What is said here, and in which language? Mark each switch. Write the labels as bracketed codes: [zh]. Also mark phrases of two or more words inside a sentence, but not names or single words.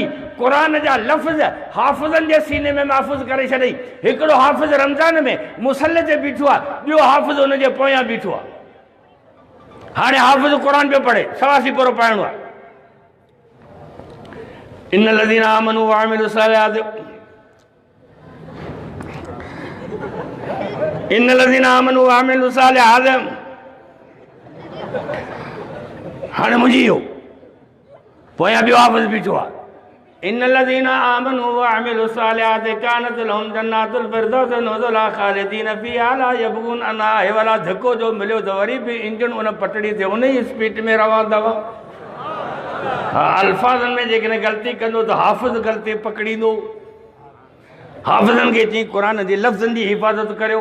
[sd] क़ुरान जा लफ़्ज़ हाफ़िज़नि जे सीने में महफ़ूज़ करे छॾई। हिकिड़ो हाफ़िज़ रमज़ान में मुसले ते बीठो आहे, ॿियो हाफ़िज़ हुन जे पोयां बीठो आहे। हाणे हाफ़िज़ क़ुरान पियो पढ़े, सवासी पूरो पढ़णो आहे। [ar] إن الذين آمنوا وعملوا الصالحات إن الذين آمنوا وعملوا الصالحات. [sd] हाणे मुंहिंजी इहो पोयां ॿियो हाफ़िज़ बीठो आहे, [ar] إن الذين آمنوا وعملوا الصالحات كانت لهم جنات الفردوس نزلا خالدين فيها لا يبغون عنها. [sd] हे वाला धको जो मिलियो त वरी बि इंजन उन पटड़ी ते उन ई स्पीड में रवंदव। अल्फाज़नि में जेकॾहिं ग़लती कंदो त हाफ़िज़ ग़लती पकड़ींदो। हाफ़िज़नि खे चई क़ुरान जे लफ़्ज़नि जी हिफ़ाज़त करियो।